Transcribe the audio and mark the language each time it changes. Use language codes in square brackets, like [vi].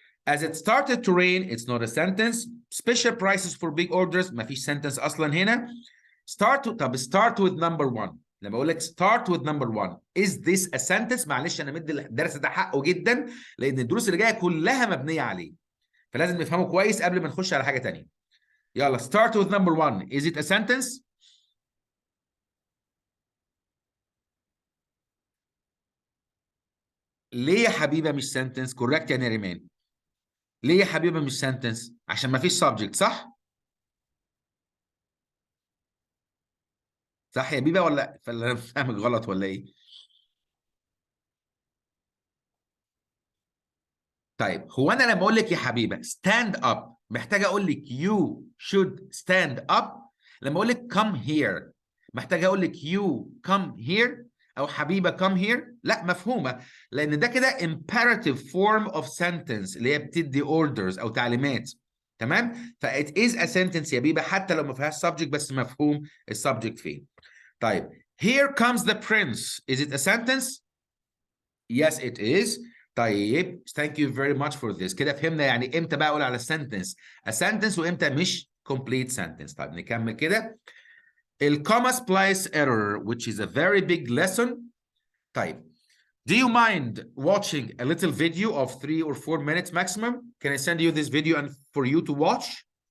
[en] As it started to rain, it's not a sentence. Special prices for big orders, مفيش sentence أصلا هنا. start with number one. [ar] لما أقول لك [en] start with number one. Is this a sentence؟ [ar] معلش أنا مدي الدرس ده حقه جدا لأن الدروس اللي جاية كلها مبنية عليه. فلازم نفهمه كويس قبل ما نخش على حاجة تانية. [en] يلا start with number one. Is it a sentence؟ [ar] ليه يا حبيبة مش [en] sentence؟ correct يا نريمان. [ar] ليه يا حبيبة مش sentence؟ عشان ما فيش subject صح؟ صح يا بيبة ولا انا فاهمك غلط ولا ايه؟ طيب هو انا لما اقول لك يا حبيبه stand up محتاج اقول لك [en] you should stand up. [ar] لما اقول لك come here محتاج اقول لك [en] you come here [ar] او حبيبه come here. لا مفهومه لان ده كده [en] imperative form of sentence [ar] اللي هي بتدي orders او تعليمات. تمام ف [en] it is a sentence [ar] يا بيبه حتى لو ما فيهاش subject بس مفهوم السبجكت فين. [en] طيب here comes the prince. Is it a sentence؟ Yes it is. طيب thank you very much for this. [ar] كده فهمنا يعني امتى بقى اقول على sentence a sentence وامتى مش complete sentence. طيب نكمل كده. [en] الcomma splice error which is a very big lesson. طيب do you mind watching a little video of 3 or 4 minutes maximum? Can I send you this video and for you to watch?